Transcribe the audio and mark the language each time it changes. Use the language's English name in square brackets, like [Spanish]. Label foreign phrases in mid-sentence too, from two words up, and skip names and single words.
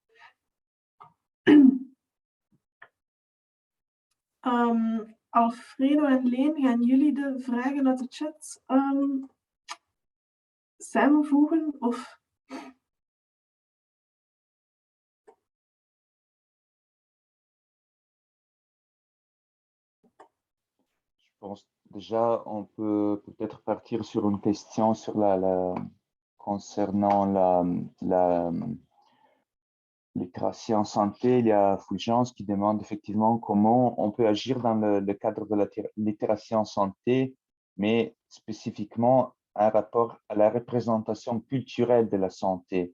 [Dutch] Alfredo en Leen, gaan jullie de vragen uit de chat samenvoegen? Of... [French] Je pense déjà on peut peut-être partir sur une question sur concernant la littératie en santé. Il y a Fulgence qui demande effectivement comment on peut agir dans le cadre de la littératie en santé, mais spécifiquement un rapport à la représentation culturelle de la santé.